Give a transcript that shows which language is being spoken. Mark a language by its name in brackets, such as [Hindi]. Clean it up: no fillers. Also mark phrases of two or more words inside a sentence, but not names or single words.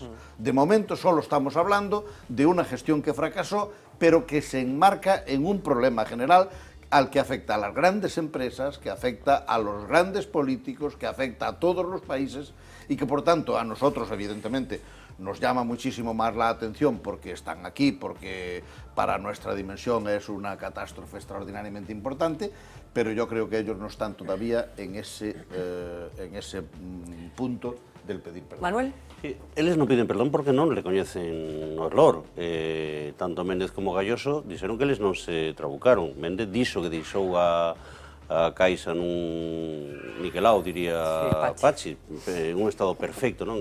[Spanish] De momento solo estamos hablando de una gestión que fracasó, pero que se enmarca en un problema general al que afecta a las grandes empresas, que afecta a los grandes políticos, que afecta a todos los países y que, por tanto, a nosotros, evidentemente, nos llama muchísimo más la atención porque están aquí, porque para nuestra dimensión es una catástrofe extraordinariamente importante, pero yo creo que ellos no están todavía en ese punto del pedir perdón. Manuel? [Galician] Eles non piden perdón porque non recoñecen o error. Tanto Méndez como Galloso dixeron que eles non se trabucaron. Méndez dixo que deixou a Caixa nun niquelao, diría Pachi, un estado perfecto, non?